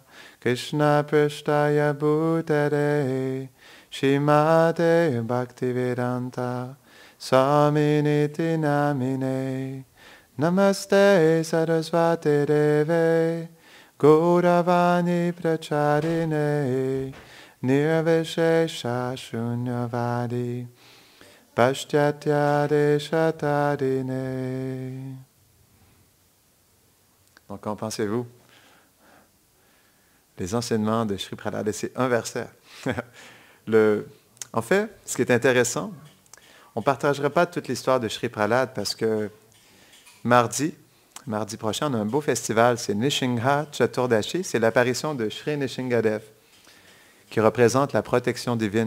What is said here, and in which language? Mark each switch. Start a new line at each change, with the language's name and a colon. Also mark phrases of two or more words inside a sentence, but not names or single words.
Sanskrit: कृष्ण प्रेष्ठाय भूतले श्रीमते भक्तिवेदान्त स्वामिन्निति नामिने नमस्ते सारस्वते देवे गौरवाणी प्रचारिणे निर्विशेष शून्यवादि पाश्चात्य देशतारिणे.
French: Donc, qu'en pensez-vous? Les enseignements de Sri Prahlāda, c'est un verset. En fait, ce qui est intéressant, on ne partagerait pas toute l'histoire de Sri Prahlāda parce que mardi prochain, on a un beau festival, c'est Nrsimha Chaturdashi, c'est l'apparition de Sri Nrsingadev, qui représente la protection divine.